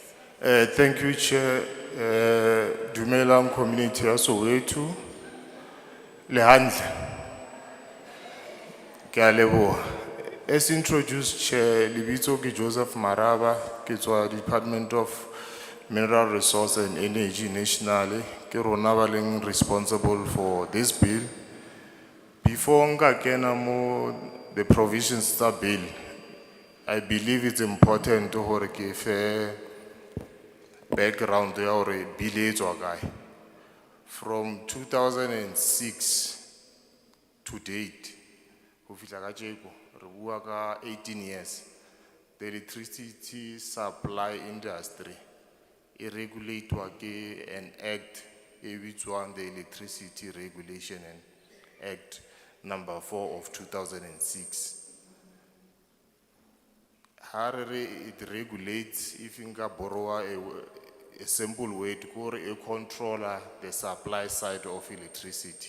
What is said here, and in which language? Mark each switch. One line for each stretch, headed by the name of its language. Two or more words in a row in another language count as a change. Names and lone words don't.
English: Thank you, Chair.
Southern Sotho: Dumelang community ya Soweto. Lehandle. Ke a leboha.
English: As introduced, Chair,
Southern Sotho: lebitso ke Joseph Maraba, ke tswa Department of Mineral Resource and Energy nationally. Ke rona ba leng
English: responsible for this bill.
Southern Sotho: Before nka kena mo
English: the provisions
Southern Sotho: tsa bill,
English: I believe it's important
Southern Sotho: hore ke fe background ya hore bill e tswa kae.
English: From 2006 to date,
Southern Sotho: ho fihla kajeko, re bua ka
English: 18 years, the electricity supply industry
Southern Sotho: e regulatwa ke
English: an act e bitswang the Electricity Regulation and Act number 4 of 2006. It regulates, if inga borrow a simple word, it controller the supply side of electricity.